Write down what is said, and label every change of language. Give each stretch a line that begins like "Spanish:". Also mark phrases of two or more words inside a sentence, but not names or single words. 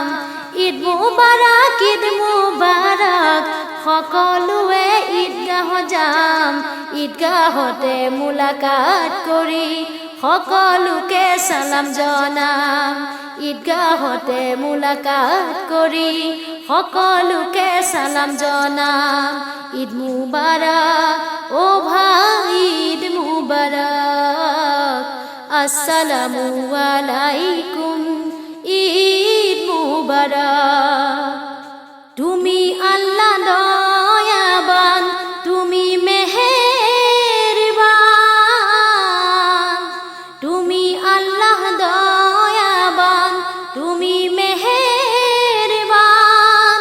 Assamese: ঈদ মুবাৰক, ঈদ মুবাৰক, সকলোৱে ঈদগাহ যাম। ঈদগাহতে মুলাকাত কৰি সকলোকে সালাম জনাম। ঈদগাহতে মুলাকাত কৰি সকলোকে সালাম জনাম। ঈদ মুবাৰক, ও ভাই ঈদ মুবাৰক,
Arabic: السلام عليكم,
Assamese: ঈদ মুবারক। তুমি আল্লাহ দয়াবান, তুমি মেহেরবান, তুমি আল্লাহ দয়াবান, তুমি মেহেরবান।